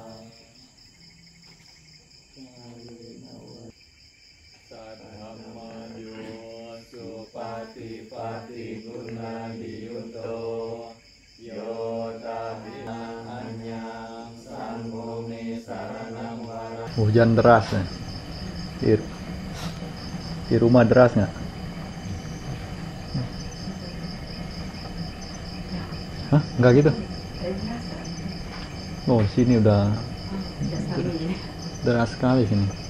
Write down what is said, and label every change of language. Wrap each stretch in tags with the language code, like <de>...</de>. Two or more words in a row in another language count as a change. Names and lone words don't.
<pi>Sadhammayo supati guna diyuto yota hanyang sanggome saranang warang.</pi> <id>Hujan deras ya. Di rumah deras nggak? Hah? Nggak gitu? Oh, sini udah deras sekali sini.</id>